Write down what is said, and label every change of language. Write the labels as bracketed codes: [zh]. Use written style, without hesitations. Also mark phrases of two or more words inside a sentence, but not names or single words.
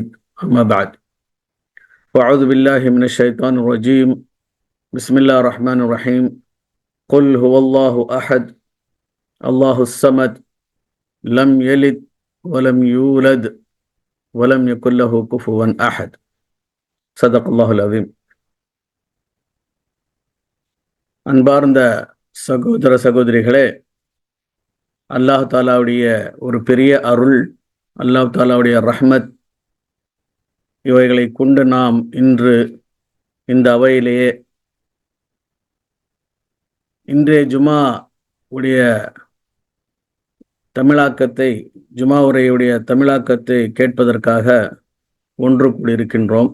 [ar] أما بعد، وأعوذ بالله من الشيطان الرجيم. بسم الله الرحمن الرحيم. قل هو الله أحد الله الصمد لم يلد ولم يولد ولم يكن له كفوا أحد. صدق الله العظيم. [ta] அன்பார்ந்த சகோதர சகோதரிகளே, அல்லாஹ் தாலாவுடைய ஒரு பெரிய அருள், அல்லாஹ் தாலாவுடைய ரஹ்மத், இவைகளை கொண்டு நாம் இன்று இந்த அவையிலேயே இன்றைய ஜுமா உடைய தமிழாக்கத்தை, ஜுமா உரையுடைய தமிழாக்கத்தை கேட்பதற்காக ஒன்று கூடியிருக்கின்றோம்.